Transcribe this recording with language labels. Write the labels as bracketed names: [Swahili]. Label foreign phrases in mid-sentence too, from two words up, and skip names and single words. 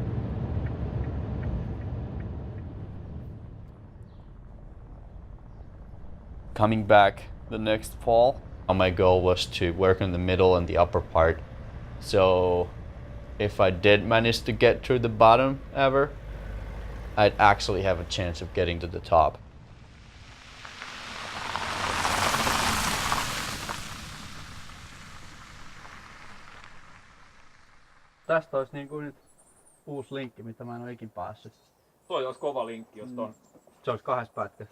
[English] Coming back the next fall, my goal was to work on the middle and the upper part. So if I did manage to get through the bottom ever, I'd actually have a chance of getting to the top. [Finnish] Tästä olisi niinku nyt uusi linkki, mitä mä en ole ikin päässyt. Toi olisi kova linkki, jos ton. Se olisi 2 pätkässä.